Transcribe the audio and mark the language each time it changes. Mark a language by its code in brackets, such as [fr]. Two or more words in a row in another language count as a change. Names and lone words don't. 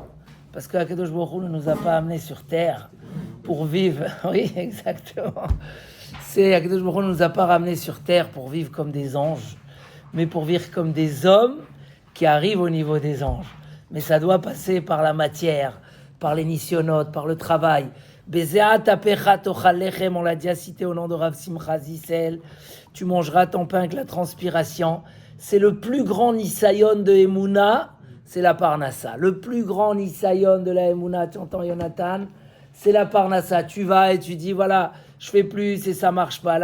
[fr] Parce que [he] קדוש ברוך הוא [fr] ne nous a pas amenés sur terre pour vivre. Oui, exactement. [he] קדוש ברוך הוא [fr] ne nous a pas ramenés sur terre pour vivre comme des anges, mais pour vivre comme des hommes qui arrivent au niveau des anges. Mais ça doit passer par la matière, par les nisyonotes, par le travail. [he] בזעת אפך תאכל לחם, [fr] on l'a déjà cité au nom de Rav Simcha Zissel. Tu mangeras ton pain avec la transpiration. C'est le plus grand nisayon de Emouna, c'est la parnassa. Le plus grand nisayon de la Emouna, tu entends Jonathan, c'est la parnassa. Tu vas et tu dis voilà, je fais plus et ça marche pas.